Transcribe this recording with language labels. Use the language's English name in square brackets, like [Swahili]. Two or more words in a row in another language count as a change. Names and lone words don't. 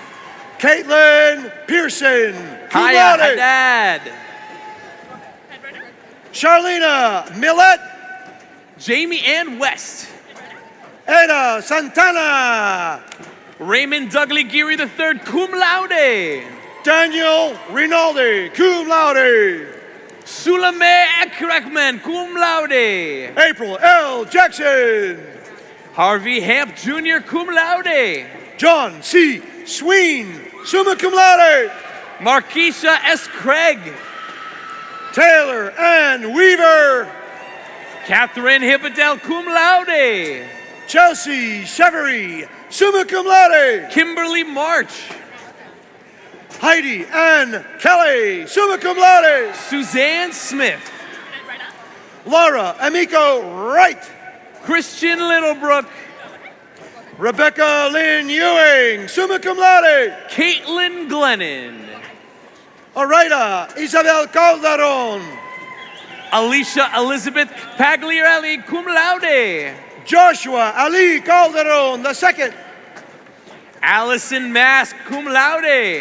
[English] Caitlin Pearson, cum Hiya, laude. hi, Dad. Charlena Millett. Jamie Ann West. Ada Santana. Raymond Dudley Geary III, [Latin] cum laude. [English] Daniel Rinaldi, [Latin] cum laude. [English] Sulame Ekrekman, [Latin] cum laude. [English] April L. Jackson. Harvey Hamp Jr., [Latin] cum laude. [English] John C. Sween, [Latin] summa cum laude. [English] Markeisha S. Craig. Taylor Ann Weaver. Catherine Hippadell, [Latin] cum laude. [English] Chelsea Chevery, [Latin] summa cum laude. [English] Kimberly March. Heidi Ann Kelly, [Latin] summa cum laude. [English] Suzanne Smith. Laura Amico Wright. Christian Littlebrook. Rebecca Lynn Ewing, [Latin] summa cum laude. [English] Caitlin Glennon. Araida Isabel Calderon. Alicia Elizabeth Pagliarelli, [Latin] cum laude. [English] Joshua Ali Calderon II. Allison Mask, [Latin] cum laude.